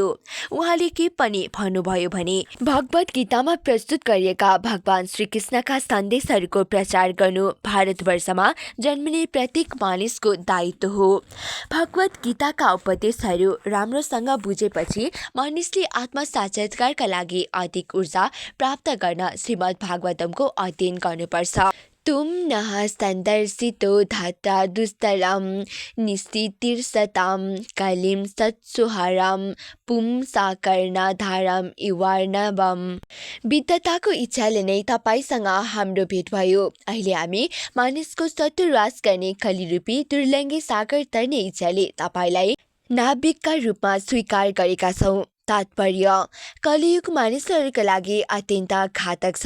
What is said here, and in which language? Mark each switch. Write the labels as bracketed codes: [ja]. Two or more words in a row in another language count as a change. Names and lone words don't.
[ne] उहाँले के पनि भन्नुभयो भने भगवत गीतामा प्रस्तुत गरिएका भगवान श्रीकृष्णका सन्देशहरूको प्रचार गर्नु भारतवर्षमा जन्मिने प्रत्येक मानिसको दायित्व हो। भगवत गीताका उपदेशहरू राम्रोसँग बुझेपछि मानिसले आत्मसाक्षात्कारका लागि अधिक ऊर्जा प्राप्त गर्न श्रीमद् भागवतमको अध्ययन गर्नुपर्छ। [sa] तुम नः सन्दर्शितो धाता दुस्तरम निस्थितिर्सताम कलिम सत्सुहारम पुम साकर्णधारम इवार्णवम। [ne] विद्वताको इच्छाले नै तपाईँसँग हाम्रो भेट भयो। अहिले हामी मानिसको सत्तुरास गर्ने कलिरूपी दुर्लङ्गे सागर तर्ने इच्छाले तपाईँलाई नाविकका रूपमा स्वीकार गरेका छौँ। तात्पर्य: कलियुग मानिसहरूका लागि अत्यन्त घातक छ।